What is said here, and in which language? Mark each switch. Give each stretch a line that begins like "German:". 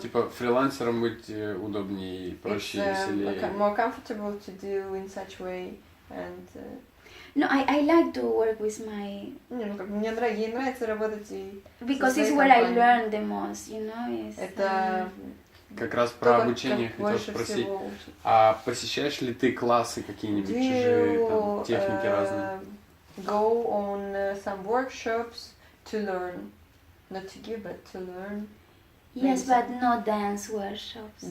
Russian: Типа фрилансером быть удобнее, проще, веселее.
English: More comfortable to do in such way and. No, I like to work with my.
Russian: Ей нравится работать и.
English: Because it's where I learn the most, you know.
Russian: Это. Как раз про обучение хотел спросить. А посещаешь ли ты классы какие-нибудь чужие, там, техники разные?
English: Go on some workshops to learn, not to give, but to learn. Yes, but no dance workshops.